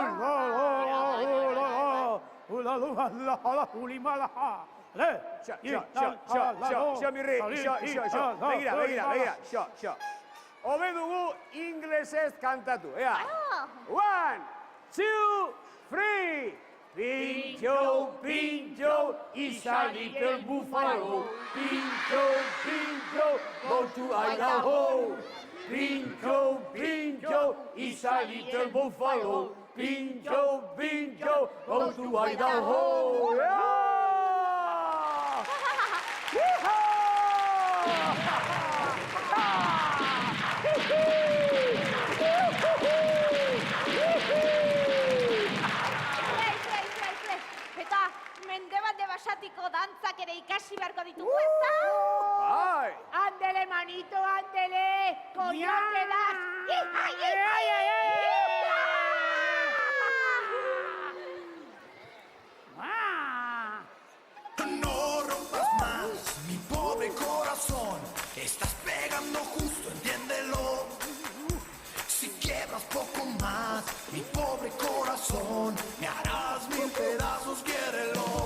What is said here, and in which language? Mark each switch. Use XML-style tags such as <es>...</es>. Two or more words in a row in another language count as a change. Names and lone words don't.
<eu>Mirri, begira, hobe dugu inglesez kantatu, ea. 1, 2, 3.</eu> <en>Pincho, Pincho is a little buffalo. Pincho, go to Idaho. Pincho, is a little buffalo. Pincho, go to Idaho. Yeah!</en> <eu>Eta Mendebaldeko basatiko dantzak ere ikasi beharko ditugu, ez da? Bai!</eu> <es>Andele, manito, andele! Coñátelas! No rompas más mi pobre corazón. Estás pegando justo, entiéndelo. Si quiebras poco más mi pobre corazón, me harás 1000 pedazos, quiérelo.</es>